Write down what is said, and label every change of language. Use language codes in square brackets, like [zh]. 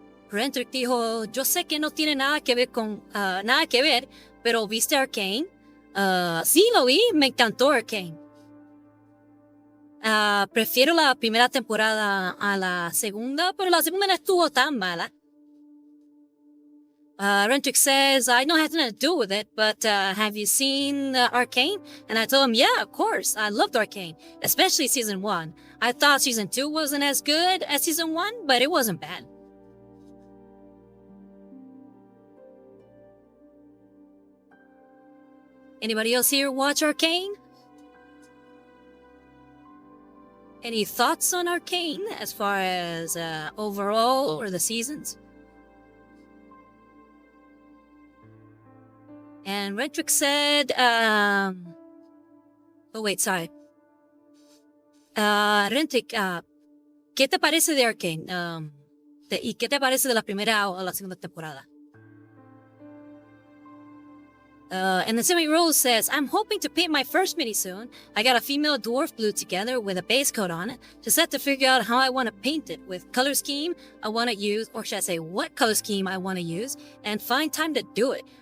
[es] Rentrick dijo, yo sé que no tiene nada que ver con nada que ver, pero ¿viste Arcane? Sí, lo vi, me encantó Arcane. Prefiero la primera temporada a la segunda, pero la segunda no estuvo tan mala. [en] Rentrick says, I know it has nothing to do with it, but have you seen Arcane? And I told him, yeah, of course. I loved Arcane, especially season 1. I thought season 2 wasn't as good as season 1, but it wasn't bad. Anybody else here watch Arcane? Any thoughts on Arcane as far as overall or the seasons? And Rentrick said, oh wait, sorry. [es] Rentrick, ¿qué te parece de Arcane? ¿Y qué te parece de la primera o la segunda temporada? [en] And the Semi-Rose says, I'm hoping to paint my first mini soon. I got a female dwarf glued together with a base coat on it. Just have to figure out how I want to paint it with color scheme I want to use, or should I say what color scheme I want to use, and find time to do it.